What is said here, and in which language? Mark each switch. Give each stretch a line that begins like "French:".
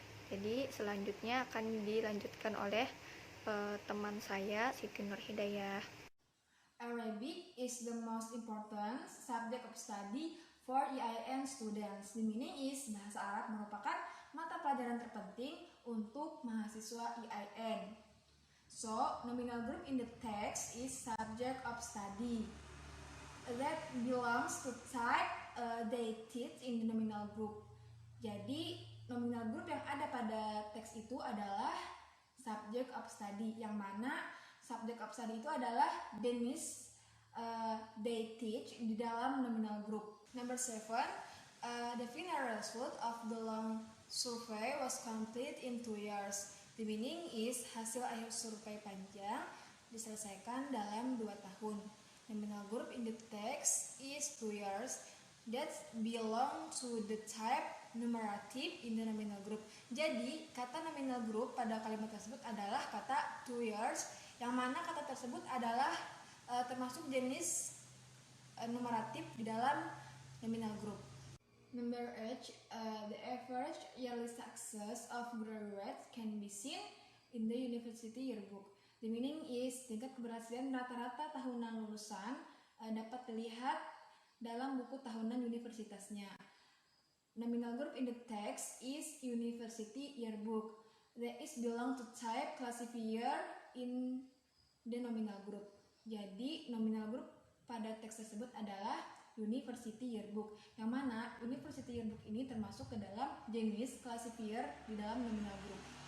Indonesian: Jadi selanjutnya akan dilanjutkan oleh teman saya Siti Nur Hidayah.
English: Arabic is the most important subject of study for EIN students. The meaning is
Indonesian: bahasa Arab merupakan mata pelajaran terpenting untuk mahasiswa EIN.
English: So, nominal group in the text is subject of study that belongs to type dated in the nominal group.
Indonesian: Jadi, nominal group yang ada pada teks itu adalah subject of study, yang mana subject of study itu adalah jenis dated di dalam nominal group.
English: Number 7, the final result of the long survey was complete in 2 years. The meaning is
Indonesian: hasil akhir survei panjang diselesaikan dalam 2 tahun.
English: Nominal group in the text is 2 years that belong to the type numerative in the nominal group.
Indonesian: Jadi, kata nominal group pada kalimat tersebut adalah kata 2 years, yang mana kata tersebut adalah termasuk jenis numeratif di dalam nominal group.
English: Number 8, the average yearly success of graduates can be seen in the university yearbook. The meaning is
Indonesian: tingkat keberhasilan rata-rata tahunan lulusan dapat dilihat dalam buku tahunan universitasnya.
English: Nominal group in the text is university yearbook. That is belong to type classifier in the nominal group.
Indonesian: Jadi nominal group pada teks tersebut adalah university yearbook, yang mana university yearbook ini termasuk ke dalam jenis classifier di dalam nominal group.